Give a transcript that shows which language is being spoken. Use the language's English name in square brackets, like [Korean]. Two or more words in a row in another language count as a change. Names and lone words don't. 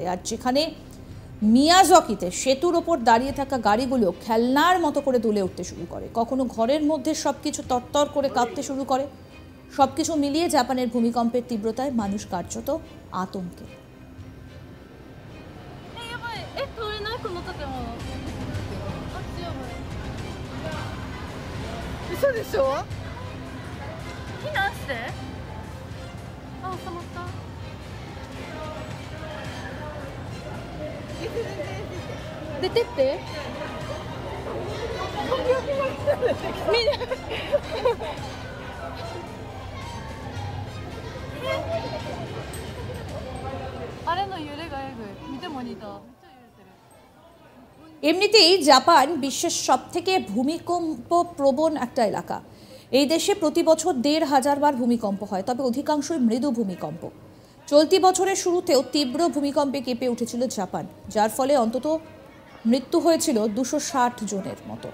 [Bangla] আর যেখানে মিয়াজাকিতে সেতুর ওপর দাঁড়িয়ে থাকা গাড়িগুলো খেলনার মতো করে দুলে উঠতে শুরু করে, কখনো ঘরের মধ্যে সবকিছু তরতর করে কাঁপতে শুরু করে। সবকিছু মিলিয়ে জাপানের ভূমিকম্পের তীব্রতায় মানুষ কার্যত আতঙ্কে। [Japanese] く乗っててもあっちやばい。嘘でしょ。避難して。あ、収まった。出てって。みんなあれの揺れがえぐい。見てモニター。めっちゃ揺れてる。 [Bangla] এমনিতেই জাপান বিশ্বের সবথেকে ভূমিকম্প প্রবণ একটা এলাকা। এই দেশে প্রতি বছর ১৫০০ বার ভূমিকম্প হয়, তবে অধিকাংশই মৃদু ভূমিকম্প। চলতি বছরের শুরুতেও তীব্র ভূমিকম্পে কেঁপে উঠেছিল জাপান, যার ফলে অন্তত মৃত্যু হয়েছিল ২৬০ জনের মতো।